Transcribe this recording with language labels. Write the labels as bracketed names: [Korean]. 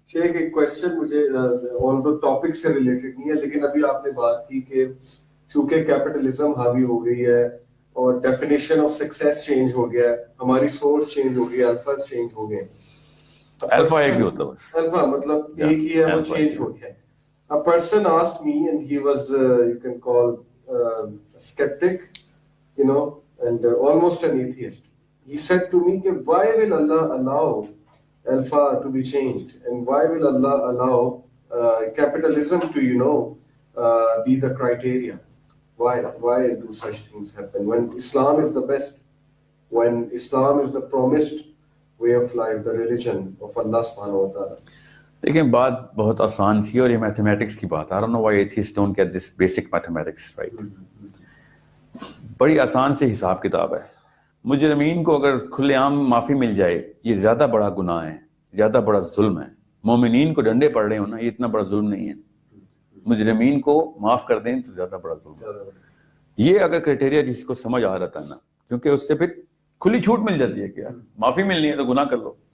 [Urdu] شیخ ایک کوشچن مجھے آن the topic سے ریلیٹڈ نہیں ہے, لیکن ابھی آپ نے بات کی کہ چونکہ کیپٹلزم حاوی ہو گئی ہے اور ڈیفینیشن آف سکسیس چینج ہو گیا ہے, ہماری سورس چینج ہو گئی, الفا چینج ہو گئے. الفا ایک ہی ہوتا ہے بس, الفا مطلب ایک ہی ہے, وہ چینج ہو گیا. [English] A person asked me, and he was you can call a skeptic, you know, and almost an atheist. He said to me, why will Allah allow alpha to be changed, and why will Allah allow capitalism to, you know, be the criteria? Why do such things happen when Islam is the best, when Islam is the promised way of life, the religion of Allah subhanahu wa ta'ala? [Urdu] دیکھیں بات بہت آسان سی, اور یہ mathematics کی بات, [English] I don't know why atheists don't get this basic mathematics right. [Urdu] بڑی آسان سے حساب کتاب ہے. مجرمین کو اگر کھلے عام معافی مل جائے, یہ زیادہ بڑا گناہ ہے, زیادہ بڑا ظلم ہے. مومنین کو ڈنڈے پڑ رہے ہوں نا, یہ اتنا بڑا ظلم نہیں ہے. مجرمین کو معاف کر دیں تو زیادہ بڑا ظلم ہے. یہ اگر کرائٹیریا جس کو سمجھ آ رہا تھا نا, کیونکہ اس سے پھر کھلی چھوٹ مل جاتی ہے کہ یار معافی ملنی ہے تو گناہ کر لو.